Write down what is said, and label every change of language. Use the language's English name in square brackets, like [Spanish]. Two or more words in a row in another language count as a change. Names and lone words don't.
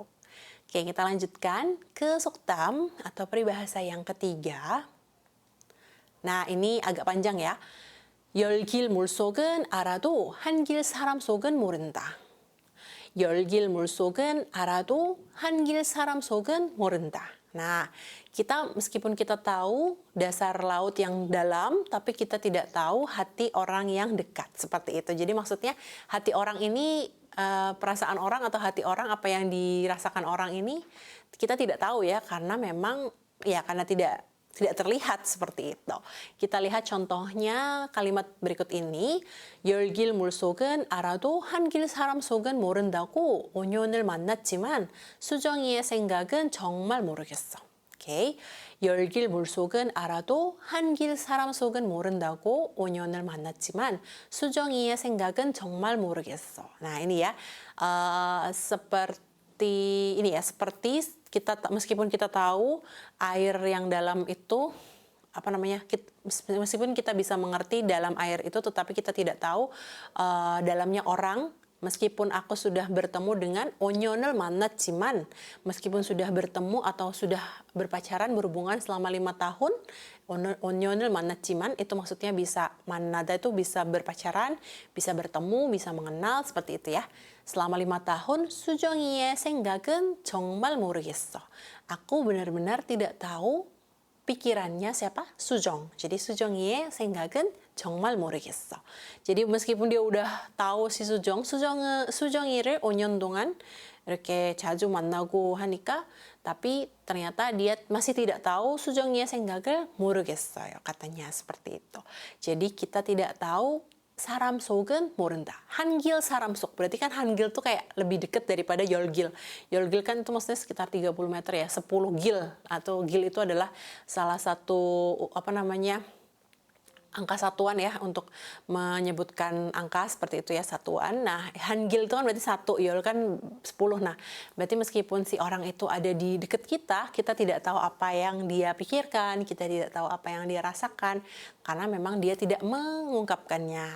[Indonesian] Oke, kita lanjutkan ke 속담 atau peribahasa yang ketiga. Nah, ini agak panjang ya. [Korean] 열길 물속은 알아도 한길 사람 속은 모른다. 열길 물속은 알아도 한길 사람 속은 모른다. [Indonesian] Nah, kita meskipun kita tahu dasar laut yang dalam, tapi kita tidak tahu hati orang yang dekat. Seperti itu. Jadi maksudnya hati orang ini, perasaan orang atau hati orang, apa yang dirasakan orang ini, kita tidak tahu ya, karena memang, ya karena tidak terlihat seperti itu. Kita lihat contohnya kalimat berikut ini. [Korean] 열길 물속은 알아도 한길 사람 속은 모른다고 5년을 만났지만 수정이의 생각은 정말 모르겠어. 오케이. 열길 물속은 알아도 한길 사람 속은 모른다고 5년을 만났지만 수정이의 생각은 정말 moru겠어. [Indonesian] Nah, ini ya. Seperti ini ya, seperti kita meskipun kita tahu air yang dalam itu meskipun kita bisa mengerti dalam air itu, tetapi kita tidak tahu dalamnya orang. Meskipun aku sudah bertemu dengan [Korean] 오년을 만났지만, [Indonesian] meskipun sudah bertemu atau sudah berpacaran berhubungan selama 5 tahun, [Korean] 오년을 만났지만 [Indonesian] itu maksudnya bisa manada itu bisa berpacaran, bisa bertemu, bisa mengenal seperti itu ya. Selama 5 tahun, [Korean] 수정이의 생각은 정말 모르겠어. [Indonesian] Aku benar-benar tidak tahu pikirannya siapa? [Korean] Sujong. Jadi 수정이의 생각은 정말 모르겠어. [Indonesian] Jadi meskipun dia udah tahu si [Korean] 수정이를 5년 동안 이렇게 자주 만나고 하니까, [Indonesian] tapi ternyata dia masih tidak tahu [Korean] 수정이의 생각을 모르겠어요. [Indonesian] Katanya seperti itu. Jadi kita tidak tahu [Korean] 사람 속은 모른다. [Indonesian] 한길 사람 속. Berarti kan 한길 tuh kayak lebih dekat daripada 열길. 열길 kan itu maksudnya sekitar 30 meter ya. 10 gil. Atau gil itu adalah salah satu angka satuan ya, untuk menyebutkan angka seperti itu ya, satuan. Nah, hangil itu kan berarti 1, yol kan 10. Nah, berarti meskipun si orang itu ada di dekat kita, kita tidak tahu apa yang dia pikirkan, kita tidak tahu apa yang dia rasakan, karena memang dia tidak mengungkapkannya.